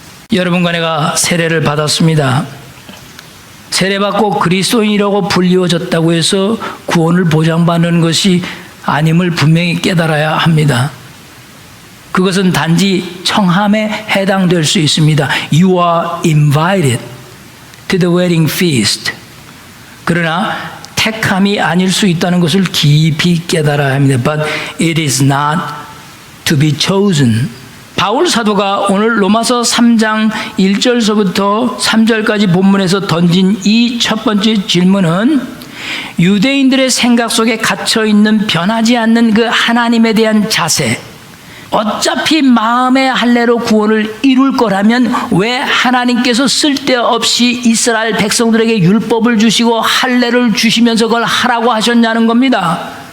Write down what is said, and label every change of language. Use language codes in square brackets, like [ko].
[ko] 여러분과 내가 세례를 받았습니다. 세례받고 그리스도인이라고 불리워졌다고 해서 구원을 보장받는 것이 아님을 분명히 깨달아야 합니다. 그것은 단지 청함에 해당될 수 있습니다. [en] You are invited to the wedding feast. [ko] 그러나 택함이 아닐 수 있다는 것을 깊이 깨달아야 합니다. [en] But it is not to be chosen. [ko] 바울 사도가 오늘 로마서 3장 1절서부터 3절까지 본문에서 던진 이 첫 번째 질문은 유대인들의 생각 속에 갇혀있는 변하지 않는 그 하나님에 대한 자세, 어차피 마음의 할례로 구원을 이룰 거라면 왜 하나님께서 쓸데없이 이스라엘 백성들에게 율법을 주시고 할례를 주시면서 그걸 하라고 하셨냐는 겁니다.